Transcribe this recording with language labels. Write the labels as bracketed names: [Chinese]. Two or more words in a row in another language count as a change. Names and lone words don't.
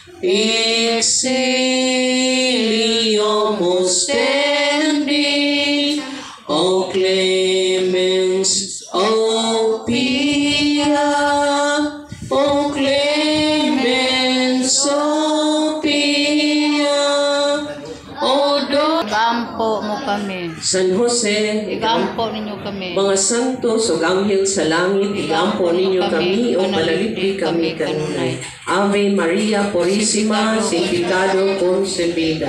[Latin] exilium ostendi, o clemens, o pia, o clemens, o pia, o do. [Cebuano] Igampo mo kami. San Jose, Igampo ninyo kami. mga santos o anghel sa langit, igampo ninyo kami o malalipdi kami kanunay. [Spanish] Ave Maria Purísima, Sintificado Concebida.